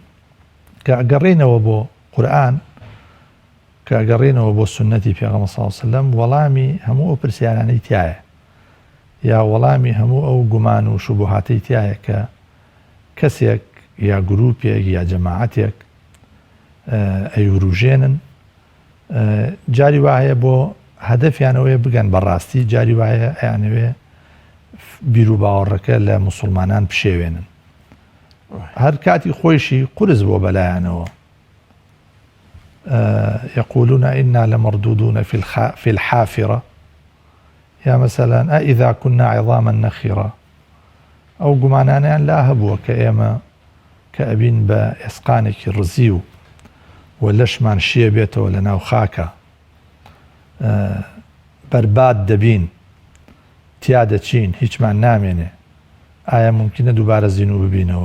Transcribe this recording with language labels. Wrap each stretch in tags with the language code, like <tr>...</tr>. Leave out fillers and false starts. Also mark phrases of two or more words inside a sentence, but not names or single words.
<ckb>کە ئەگەڕێنەوە بۆ قورئان، کە ئەگەڕێنەوە بۆ سنەتی پێغەمبەر</ckb> <ar>صلی الله عليه وسلم،</ar> <ckb>وەڵامی هەموو ئەو پرسیارانەی تایە، یا وەڵامی هەموو ئەو گومان و شوبهاتەی تایە کە کەسێک یا گروپێک یا جەماعەتێک ئەیوروژێنن، جاری وایە بۆ هەدەفیانەوەی بگەن بەڕاستی، جاری وایە ئەیانەوێ بیر و باوەڕەکە لە موسڵمانان بشێوێنن. هەر کاتی خۆیشی قورس بۆ بەلایانەوە.</ckb> <ar>يقولون إنا لمردودون في الحافرة،</ar> <ckb>يا مثلا</ckb> <ar>أإذا كنا عظاما نخرة،</ar> <ckb>أو گومانانیان لا هەبووە کە ئێمە کە ئەبین بە ئێسقانێکی ڕزی و لەشمان شیە بێتەوە لە ناو خاکە، بەرباد دەبین، تیا دەچین، هیچمان نامێنێ، ئایا ممکنە دووبارە زیینوو ببینەوە؟</ckb>